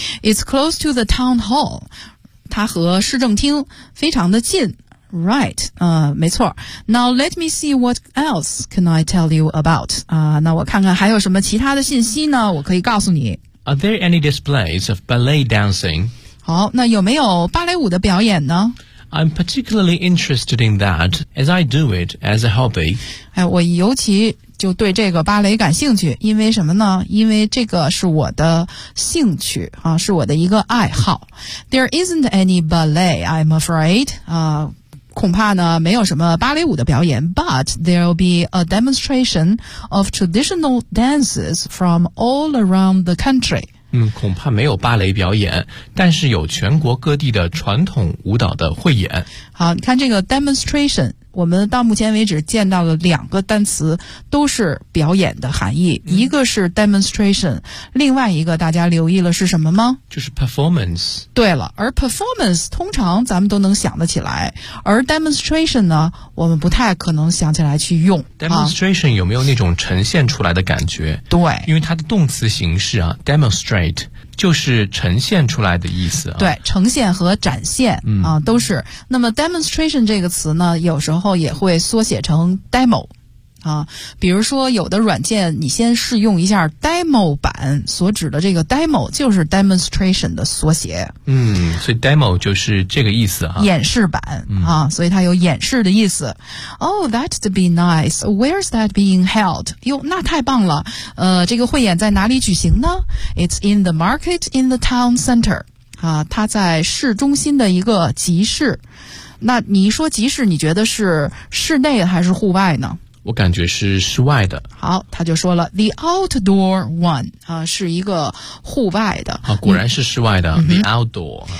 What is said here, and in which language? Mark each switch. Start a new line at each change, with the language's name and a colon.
English: It's close to the town hall，
Chinese: 它和市政厅非常的近。
English: Right，
Chinese: 没错。
English: Now let me see what else can I tell you about，
Chinese: 那我看看还有什么其他的信息呢我可以告诉你。
English: Are there any displays of ballet dancing？
Chinese: 好，那有没有芭蕾舞的表演呢？
English: I'm particularly interested in that as I do it as a hobby.
Chinese: 哎，我尤其就对这个芭蕾感兴趣，因为什么呢？因为这个是我的兴趣啊，是我的一个爱好。
English: There isn't any ballet, I'm afraid.
Chinese: 啊，恐怕呢没有什么芭蕾舞的表演。
English: But there'll be a demonstration of traditional dances from all around the country.
Chinese: 恐怕没有芭蕾表演，但是有全国各地的传统舞蹈的汇演。好，你看这个 demonstration， 我们到目前为止见到了两个单词都是表演的含义，一个是 demonstration， 另外一个大家留意了是什么吗？就是 performance。对了，而 performance 通常咱们都能想得起来，而 demonstration 呢我们不太可能想起来去用。 demonstration、啊、有没有那种呈现出来的感觉？对，因为它的动词形式啊 demonstrate就是呈现出来的意思、啊、对，呈现和展现、嗯、啊，都是。那么 demonstration 这个词呢有时候也会缩写成 demo 啊，比如说有的软件你先试用一下 demo 版，所指的这个 demo 就是 demonstration 的缩写。嗯，所以 demo 就是这个意思、啊、演示版、嗯、啊，所以它有演示的意思。
English: Oh, that'd be nice. Where's that being held?
Chinese: 哟，那太棒了。这个汇演在哪里举行呢？
English: It's in the market in the town center.
Chinese: 啊，它在市中心的一个集市。那你说集市，你觉得是室内还是户外呢？我感觉是室外的。好，他就说了
English: the outdoor one
Chinese: 啊、是一个户外的。啊，果然是室外的、嗯、
English: the outdoor。